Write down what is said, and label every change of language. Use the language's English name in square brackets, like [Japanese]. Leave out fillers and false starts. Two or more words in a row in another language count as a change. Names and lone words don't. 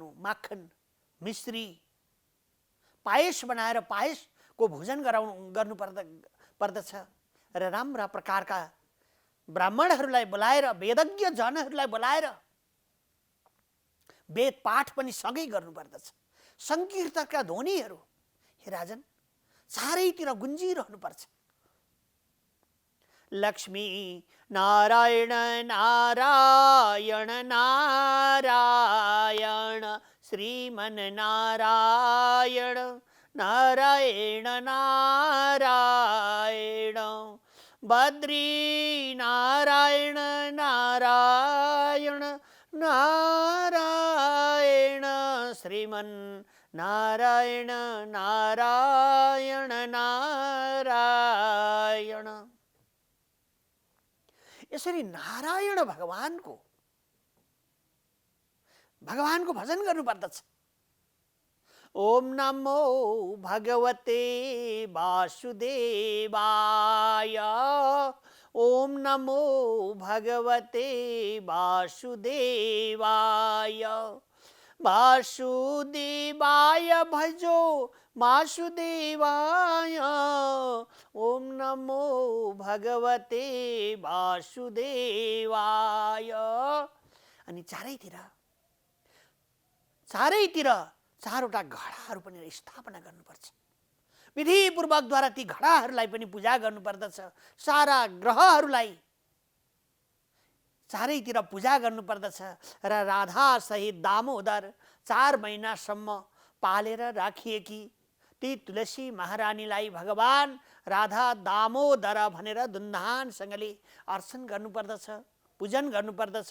[Nepali] माखन, मिश्री, पायस बनाएर पायसको भोजन गर्नु पर्दछ र राम्रा प्रकारका ब्राह्मणहरूलाई बोलाएर, वेदज्ञ जनहरूलाई बोलाएर वेद पाठ पनि सँगै गर्नुपर्दछ। सङ्कीर्तनका ध्वनिहरू हे राजन चारैतिर गुन्जिरहनुपर्छ। लक्ष्मी नारायण नारायण नारायण श्रीमन नारायण नारायण नारायण बद्री नारायण नारायण नारायण श्रीमन नारायण नारायण नारायण। यसरी नारायण भगवानको भजन गर्नुपर्दछ। [Sanskrit] ओम नमो भगवते वासुदेवाय। ओम नमो भगवते वासुदेवाय। वासुदेवाय भजो वासुदेवाय। ओम नमो भगवते वासुदेवाय। [Nepali] अनि चारैतिर चारवटा घडाहरू पनि स्थापना गर्नुपर्छ। विधिपूर्वकद्वारा ती घडाहरूलाई पनि पूजा गर्नुपर्दछ। सारा ग्रहहरूलाई चारैतिर पूजा गर्नुपर्दछ र राधा सहित दामोदर 4 महिनासम्म पालेर राखिएकी ती तुलसी महारानीलाई भगवान राधा दामोदर भनेर धुमधामसँगले अर्चन गर्नुपर्दछ, पूजन गर्नुपर्दछ।